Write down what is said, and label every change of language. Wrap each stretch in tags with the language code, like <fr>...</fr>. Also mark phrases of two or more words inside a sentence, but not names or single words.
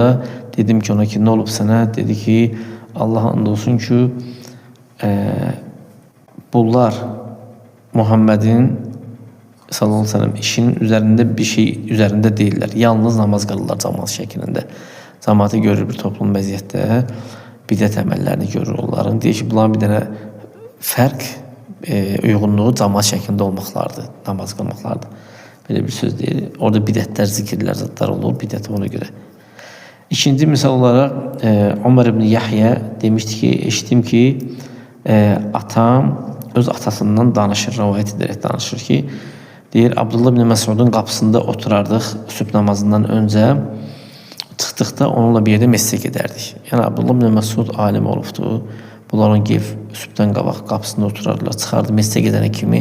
<az>Dedim ki ona ki, nə olub sənə? Dedi ki, Allah and olsun ki, bunlar Muhammedin</az> <ar>صلى الله عليه وسلم</ar> <az>işinin üzərində bir şey üzərində deyirlər. Yalnız namaz qılırlar cəmaat şəklində. Cəmaatı görür bir toplum vəziyyətdə, bidət əməllərini görür onların. Deyir ki, bunların bir dənə fərq, uyğunluğu cəmaat şəklində olmaqlardır, namaz qılmaqlardır.</az> <tr>Böyle bir söz değil.</tr> <az>Orada bidətlər, zikirlər, zatlar olur.</az> <tr>Bidət ona göre. İkinci misal olarak Ömer ibn Yahya demişti ki, eşittim ki atam öz atasından danışır, rivayet ederek danışır ki, deyir Abdullah ibn Məsudun qapısında oturardıq sübh namazından önce.</tr> <az>Çıxdıqda onunla bir yerdə məscidə gedərdik. Yəni Abdullah ibn Məsud alim olubdu. Bunlar onu gelib sübhdən qabaq qapısında oturardılar, çıxardı məscidə gedənə kimi.</az>